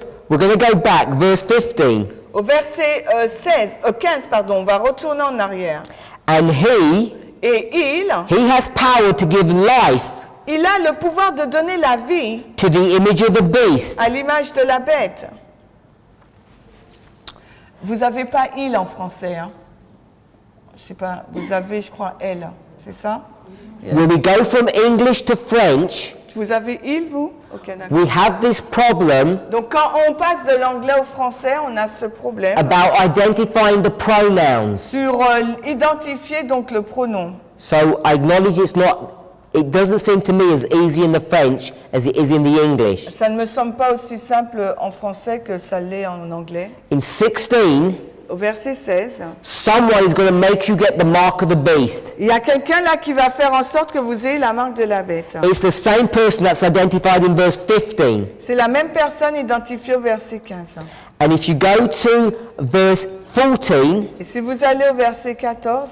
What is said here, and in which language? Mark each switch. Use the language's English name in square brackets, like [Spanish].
[English] We're going to go back, verse 15. [French] Au verset 15, pardon, on va retourner en arrière. [English] And he [French] Et [English] has power to give life [French] il a le pouvoir de donner la vie [English] to the image of the beast. [French] à l'image de la bête. Vous n'avez pas il en français, hein? Je sais pas, vous avez, je crois, elle, c'est ça? [English] When we go from English to French, [French] Vous avez il, vous? Ok, d'accord. [English] we have this problem [French] Donc quand on passe de l'anglais au français, on a ce problème [English] about identifying the pronouns. [French] sur identifier donc le pronom. [English] So I acknowledge it doesn't seem to me as easy in the French as it is in the English. [French] Ça ne me semble pas aussi simple en français que ça l'est en anglais. [English] In 16, [French] Au verset 16, [English] someone is going to make you get the mark of the beast. [French] il y a quelqu'un là qui va faire en sorte que vous ayez la marque de la bête. [English] It's the same person that's identified in verse 15. [French] C'est la même personne identifiée au verset 15. [English] And if you go to verse 14, [French] Et si vous allez au verset 14,